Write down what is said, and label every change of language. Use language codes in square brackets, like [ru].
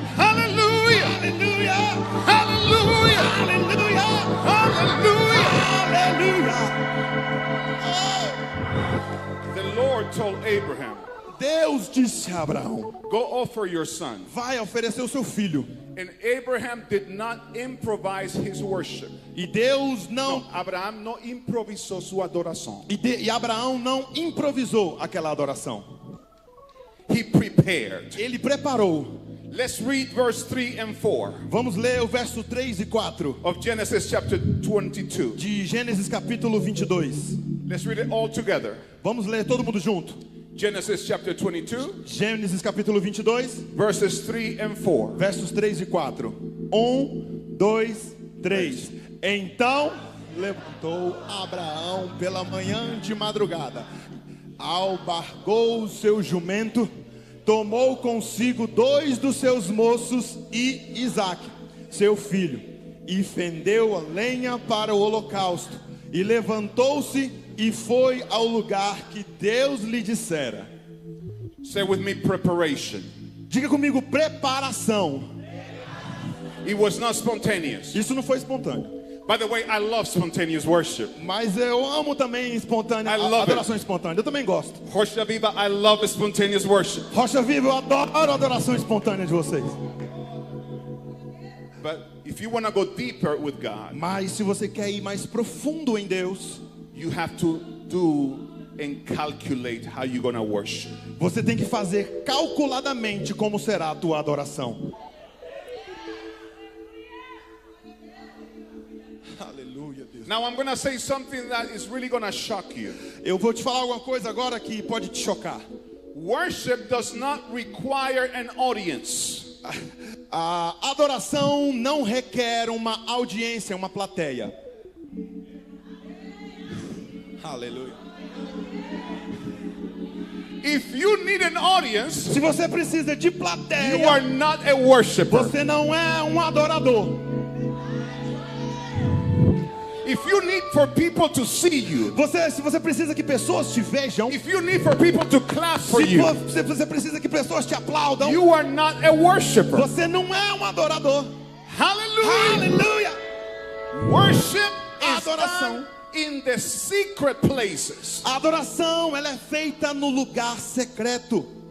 [en] Hallelujah. [pt] Aleluia. [en] Hallelujah. [pt] Aleluia. [en] Hallelujah. [pt] Aleluia. [en] The Lord told Abraham, [pt] Deus disse a Abraão: [en] go offer your son. [pt] vai oferecer o seu filho. [en] And Abraham did not improvise his worship. [pt] E Deus não. [es] Abraham no improvisó su adoração. [pt] E Abraão não improvisou aquela adoração. [en] He prepared. [pt] Ele preparou. [en] Let's read verse 3 and 4 [pt] Vamos ler o verso 3 e 4 [en] of Genesis chapter 22. [pt] de Gênesis capítulo 22. [en] Let's read it all together. [pt] Vamos ler todo mundo junto. [en] Genesis chapter 22, [pt] Gênesis capítulo 22, [en] verses 3 and 4. [pt] versos 3 e 4. 1, 2, 3. Então levantou Abraão pela manhã de madrugada, albargou o seu jumento, tomou consigo 2 dos seus moços e Isaque, seu filho, e fendeu a lenha para o holocausto, e levantou-se e foi ao lugar que Deus lhe dissera. [en] Say with me, preparation. [pt] Diga comigo, preparação. [en] It was not spontaneous. [pt] Isso não foi espontâneo. [en] By the way, I love spontaneous worship. [pt] Mas eu amo também espontânea, [en] I love [pt] adoração espontânea. Eu também gosto. [en] Rocha Viva, I love spontaneous worship. [pt] Rocha Viva, eu adoro a adoração espontânea de vocês. [en] But if you want to go deeper with God, [pt] Mas se você quer ir mais profundo em Deus, [en] you have to do and calculate how you're going to worship. [pt] você tem que fazer calculadamente como será a tua adoração. Aleluia, Deus. [en] Now I'm going to say something that is really going to shock you. [pt] Eu vou te falar alguma coisa agora que pode te chocar. [en] Worship does not require an audience. [pt] A adoração não requer uma audiência, uma plateia. Aleluia. [en] If you need an audience, [pt] Se você precisa de [en] you [pt] plateia, [en] are not a worshiper. [pt] você não é um adorador. [en] If you need for people to see you, [pt] Se você precisa que pessoas te vejam, [en] if you need for people to clap for [pt] se [en] you, [pt] você precisa que pessoas te aplaudam, [en] you are not a worshiper. [pt] você não é um adorador. [en] Hallelujah. [pt] Aleluia! [en] Worship is [pt] Adoração. [en] done in the secret places. [pt] A adoração, ela é feita no lugar secreto.